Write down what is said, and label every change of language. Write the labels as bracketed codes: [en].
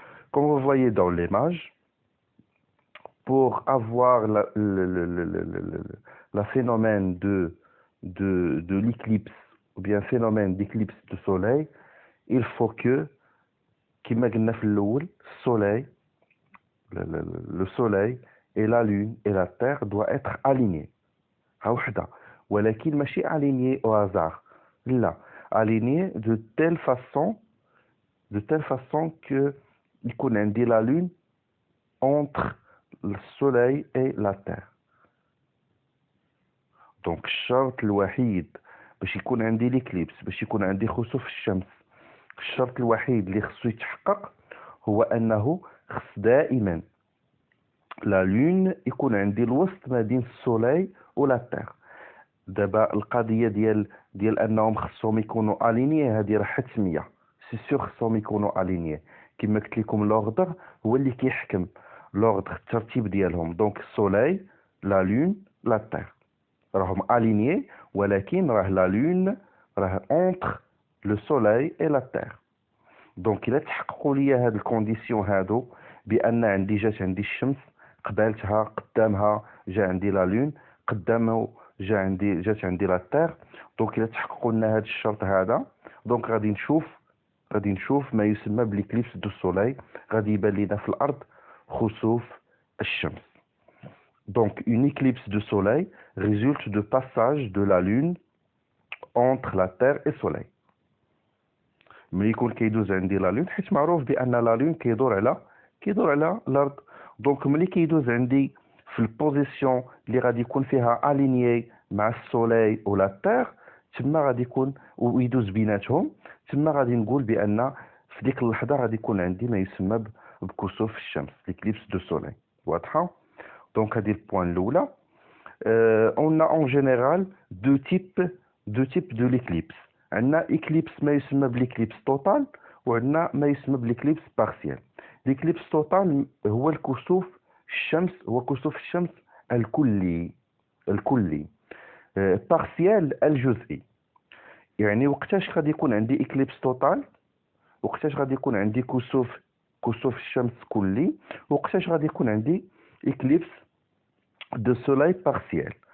[fr] Comme vous voyez dans l'image, pour avoir la phénomène de l'éclipse, ou bien phénomène d'éclipse de soleil, il faut que [ar] كما قلنا في الأول [fr] le soleil et la lune et la terre doivent être alignés. [ar] ها وحدة، ولكن ماشي [fr] alignés au hasard، لا، alignés de telle façon que [ar] يكون عندي [fr] la lune entre le soleil et la terre. [ar] donc الشرط الوحيد باش يكون عندي l'éclipse، باش يكون عندي خسوف الشمس، الشرط الوحيد اللي خصو يتحقق هو انه خص دائما لا لون يكون عندي الوسط ما بين السولي ولا تير. دابا القضيه ديال انهم خصهم يكونوا اليني، هذه راه حتميه، سي سور خصهم يكونوا اليني. كما قلت لكم لوردر هو اللي كيحكم، لوردر الترتيب ديالهم. دونك السولي لا لون لا تير راهم اليني، ولكن راه لا لون راه اونتر لو سولي اي لا تير. دونك الا تحققوا لي هاد الكونديسيون هادو، بان جات عندي الشمس قبالتها، قدامها جا عندي لا لون، قدامه جات عندي لا تير، دونك الا تحققوا لنا هاد الشرط هذا، دونك غادي نشوف ما يسمى بالإكليبس دو سولي، غادي يبان لينا في الارض خسوف الشمس. [fr] دونك une éclipse de soleil résulte de passage de la lune entre la terre et soleil. [ar] ملي يكون كيدوز عندي لا لون، حيت معروف بان لا لون كيدور على الارض. دونك ملي كيدوز عندي في البوزيسيون اللي غادي يكون فيها الينيي مع السوليل ولا التير، تما غادي يكون ويدوز بيناتهم، تما غادي نقول بان في ديك اللحظه غادي يكون عندي ما يسمى بكسوف الشمس، ليكليبس دو سوليل. واضحه؟ دونك هذه البوان الاولى. [fr] on a en général deux types de l'éclipse. [ar] عندنا éclipse ما يسمى بال [fr] éclipse total، [ar] وعندنا ما يسمى بالéclipse partiel. [fr] l'éclipse total [ar] هو الكسوف الشمس، هو كسوف الشمس الكلي partiel الجزئي. يعني وقتاش غادي يكون عندي éclipse total، وقتاش غادي يكون عندي كسوف الشمس كلي، وقتاش غادي يكون عندي [fr] éclipse de soleil partiel.